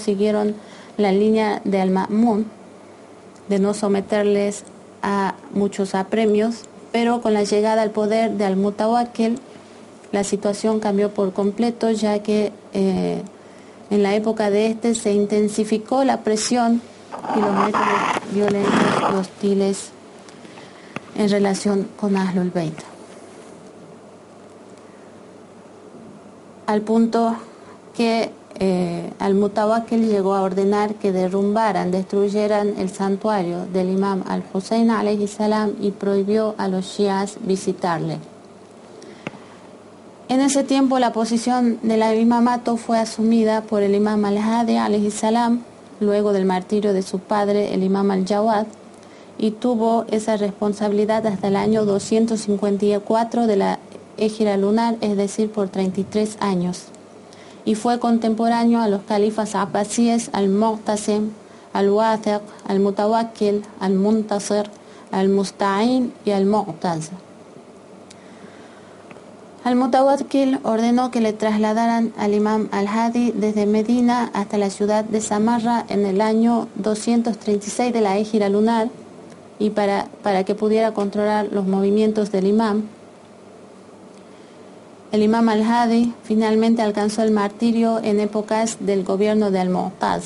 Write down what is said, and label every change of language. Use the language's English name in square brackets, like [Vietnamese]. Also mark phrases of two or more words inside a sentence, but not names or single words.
[Spanish] siguieron la línea de Al-Ma'mun de no someterles a muchos apremios, pero con la llegada al poder de Al-Mutawakkil la situación cambió por completo, ya que en la época de este se intensificó la presión y los métodos violentos y hostiles en relación con Ahlul Bayt, al punto que Al-Mutawakkil llegó a ordenar que destruyeran el santuario del imam Al-Hussein [Arabic] عليه السلام [Spanish] y prohibió a los chiíes visitarle. En ese tiempo la posición del imamato fue asumida por el imam Al-Hadi [Arabic] عليه السلام [Spanish] luego del martirio de su padre, el imam Al-Jawad, y tuvo esa responsabilidad hasta el año 254 de la Égira lunar, es decir, por 33 años. Y fue contemporáneo a los califas abbasíes Al-Mu'tasim, Al-Wathiq, Al-Mutawakkil, Al-Muntasir, Al-Musta'in y Al-Mu'taz. Al-Mutawakkil ordenó que le trasladaran al imam Al-Hadi desde Medina hasta la ciudad de Samarra en el año 236 de la Égira lunar y para que pudiera controlar los movimientos del imam. El imam Al-Hadi finalmente alcanzó el martirio en épocas del gobierno de Al-Mu'taz.